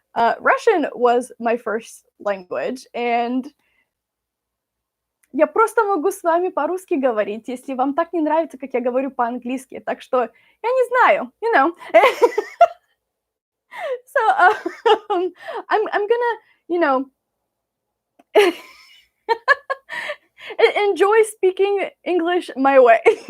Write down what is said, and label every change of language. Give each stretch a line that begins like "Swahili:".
English: Russian was my first language.
Russian: And я просто могу с вами по-русски говорить, если вам так не нравится, как я говорю по-английски. Так что я не знаю,
English: you know. So I'm gonna, you know, enjoy speaking English my way.